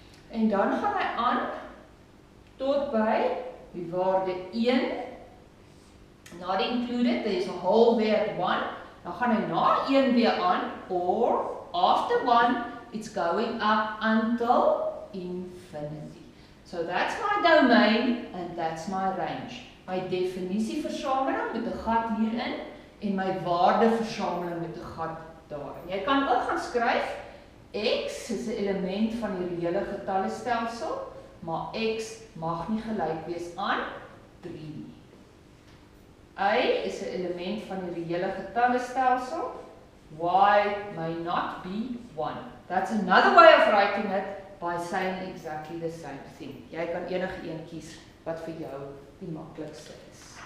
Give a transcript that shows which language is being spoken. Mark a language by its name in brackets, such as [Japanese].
[Afrikaans] En dan gaan hy aan tot by die waarde 1. [English] Not included, there is a hole there at 1. [Afrikaans] Dan gaan hy na 1 weer aan, [English] or after 1, it's going up until infinity. So that's my domain and that's my range. [Afrikaans] My definisieversameling met 'n gat hierin en my waardeversameling met 'n gat daarin. Jy kan ook gaan skryf x is 'n element van die reële getallestelsel, maar x mag nie gelyk wees aan 3 nie. Y is 'n element van die reële getallestelsel. [English] Y may not be 1. That's another way of writing it by saying exactly the same thing. [Afrikaans] Jy kan enige een kies wat vir jou die maklikste is.